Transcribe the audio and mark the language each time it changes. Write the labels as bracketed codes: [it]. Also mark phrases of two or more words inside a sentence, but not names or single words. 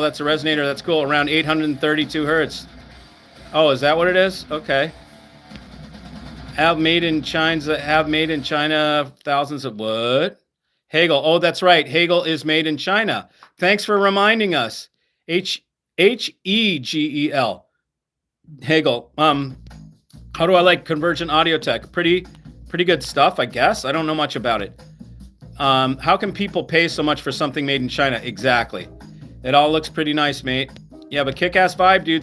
[en] That's a resonator. That's cool. Around 832 hertz. Oh, is that what it is? Okay. Have made in China thousands of what? Hegel. Oh, that's right. Hegel is made in China. Thanks for reminding us. H-E-G-E-L. Hegel. How do I like Convergent Audio Tech? Pretty good stuff, I guess. I don't know much about it. How can people pay so much for something made in China? Exactly. It all looks pretty nice, mate. You have a kick-ass vibe, dude.